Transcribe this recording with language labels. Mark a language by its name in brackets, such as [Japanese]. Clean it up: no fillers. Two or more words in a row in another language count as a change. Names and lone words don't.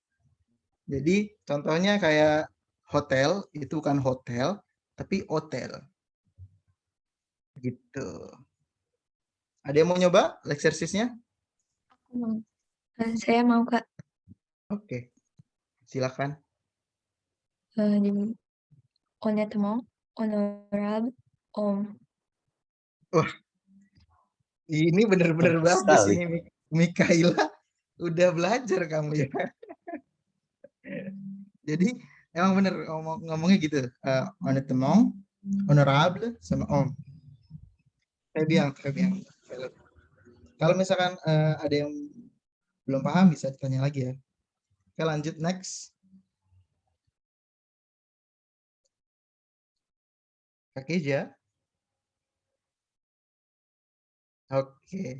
[Indonesian] Jadi contohnya kayak hotel, itu bukan hotel, tapi hotel. Gitu. Ada yang mau nyoba eksersisnya? Saya mau, Kak. Oke, silakan. [French] Honnêtement, honorable, om. [Indonesian] Wah, ini bener-bener Bagus bagus sekali. ini, Mikaela. Udah belajar kamu ya. Jadi emang bener ngomongnya gitu. [French] Honnêtement, honorable, [Indonesian] sama om. [French] Très bien, très bien. [Indonesian] Kalau misalkan ada yang belum paham bisa ditanya lagi ya. Oke, lanjut next. Kak Keja. Oke.